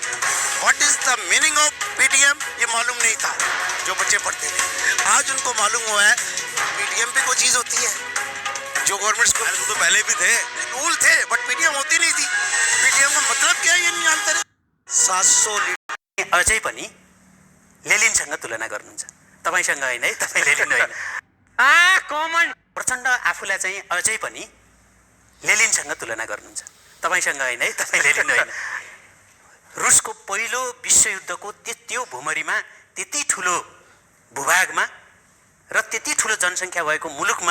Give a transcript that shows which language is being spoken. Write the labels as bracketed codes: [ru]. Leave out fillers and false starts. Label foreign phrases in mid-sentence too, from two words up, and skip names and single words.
[en] What is the meaning of PTM [hi] ये मालूम नहीं था जो बच्चे पढ़ते थे, आज उनको मालूम हुआ है पीटीएम पे कोई चीज होती है। जो [en] government school [hi] तो पहले भी थे, स्कूल थे, बट पीटीएम होती नहीं थी। पीटीएम का मतलब क्या है ये नहीं जानते थे। 700 लीटर [ne] अझै पनि लेलिनसँग तुलना गर्नुहुन्छ, तपाईसँग होइन है, तपाईँ लेलिन होइन। कमन प्रचण्ड आफूलाई चाहिँ अझै पनि लेलिनसँग तुलना गर्नुहुन्छ, तपाईसँग होइन है, तपाईँ लेलिन होइन। रुसको पहिलो विश्वयुद्धको त्यो भूमरीमा, त्यति ठुलो भूभागमा र त्यति ठुलो जनसङ्ख्या भएको मुलुकमा